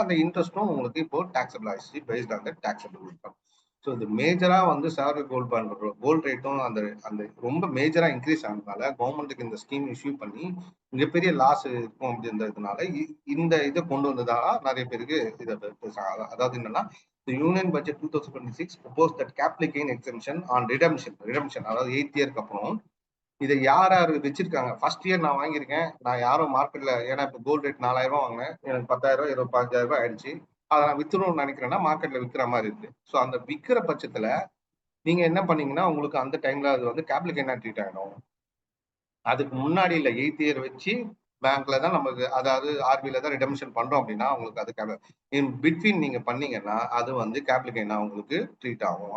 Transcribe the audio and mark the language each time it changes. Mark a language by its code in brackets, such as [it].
[ta] அந்த இன்ட்ரெஸ்ட்டும் உங்களுக்கு இப்போ டாக்ஸபிள் ஆயிடுச்சு based on the taxable income. So இது மேஜரா வந்து சாவரின் கோல்டு பாண்ட் கோல்டு ரேட்டும் அந்த அந்த ரொம்ப மேஜரா இன்க்ரீஸ் ஆனதுனால கவர்மெண்ட்டுக்கு இந்த ஸ்கீம் இஷ்யூ பண்ணி மிகப்பெரிய லாஸ் இருக்கும் அப்படின்றதுனால இந்த இதை கொண்டு வந்ததா நிறைய பேருக்கு இதை பேசுறாங்க. [en] அதாவது என்னன்னா, the Union Budget 2026 proposed that capital gain exemption on redemption [ta] அதாவது 8 இயர்க்கு அப்புறம் இதை யார் யார் வச்சிருக்காங்க. ஃபர்ஸ்ட் இயர் நான் வாங்கியிருக்கேன், நான் யாரும் மார்க்கெட்ல, ஏன்னா இப்போ கோல்டு ரேட் 4000 ரூபாய் வாங்கினேன், எனக்கு 10,000 ரூபாய் 25,000 ரூபாய் ஆயிடுச்சு, அதை நான் வித்துணும்னு நினைக்கிறேன்னா மார்க்கெட்ல விற்கிற மாதிரி இருக்கு. ஸோ அந்த விற்கிற பட்சத்துல நீங்க என்ன பண்ணீங்கன்னா உங்களுக்கு அந்த டைம்ல அது வந்து கேபிட்டல் கெயினா ட்ரீட் ஆகிடும். அதுக்கு முன்னாடி இல்லை 8 இயர் வச்சு பேங்க்ல தான் நமக்கு, அதாவது ஆர்பிஐல தான் ரிடம்ஷன் பண்றோம் அப்படின்னா உங்களுக்கு அது இன் பிட்வீன் நீங்க பண்ணீங்கன்னா அது வந்து கேபிட்டல் கெயினா உங்களுக்கு ட்ரீட் ஆகும்.